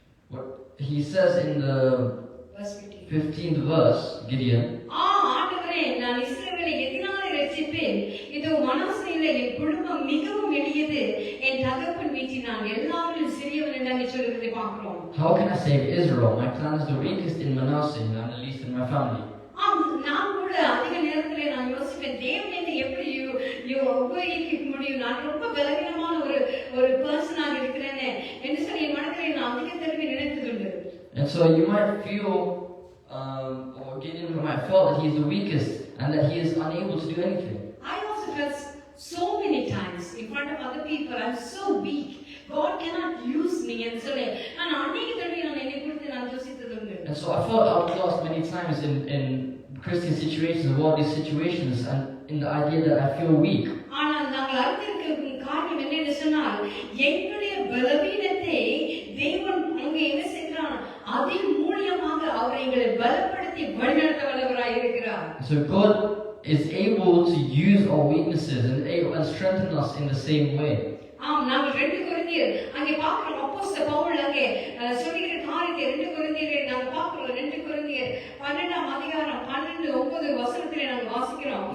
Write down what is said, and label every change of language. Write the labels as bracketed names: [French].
[English] What he says in the 15th verse, Gideon, [Tamil] ஆண்டவரே, நான் இஸ்ரவேலை எதினாலே ரட்சிப்பேன், இதோ மனாசேயிலே என் குடும்பம் மிகவும் எளியது, என் தகப்பன் வீட்டில் நான் எல்லாரிலும் சிறியவன் என்று அங்கே சொல்லுகிறதை பார்க்கிறோம். [English] how can I save Israel? My clan is the weakest in Manasseh and I'm the least in my family. [Tamil] ஆம், நான் கூட அதிக நேரத்திலே நான் யோசிப்பேன், தேவன் என்னை எப்படி உபயோகிக்க முடியும், நான் ரொம்ப பலவீனமான ஒரு பர்சனாக இருக்கிறேனே என்று சொல்லி என் மனதிலே நான் அதிக தடவை நினைத்ததுண்டு. [English] And so you might feel, or Gideon might feel that he is the weakest and that he is unable to do anything. I also felt so many times in front of other people, I'm so weak, God cannot use me [Tamil] என்று சொல்லி நான் அநேக தடவை நான் என்னை குறித்து நான் யோசித்ததுண்டு. [English] And so I felt outcast many times in Christian situations, worldly situations, and in the idea that I feel weak. [Tamil] ஆனால் நாங்கள் அறிந்திருக்கிற காரியம் என்னன்னு சொன்னால், எங்களுடைய பலவீனத்தை தேவன் அங்கே என்ன செய்கிறார், அதன் மூலமாக அவர் எங்களை பலப்படுத்தி வழிநடத்த வல்லவராய் இருக்கிறார். [English] So God is able to use our weaknesses and strengthen us in the same way. [Tamil] ஆம், நாங்கள் 2 கொரிந்தியர் அங்கே பார்க்கிறோம், அப்போஸ்தலர் பவுல் அங்கே சொல்லுகிற காரியத்தை 2 கொரிந்தியரை நாங்கள் பார்க்கிறோம். 2 கொரிந்தியர் 12ஆம் அதிகாரம் 12-9 வசனத்திலே நாங்கள் வாசிக்கிறோம்.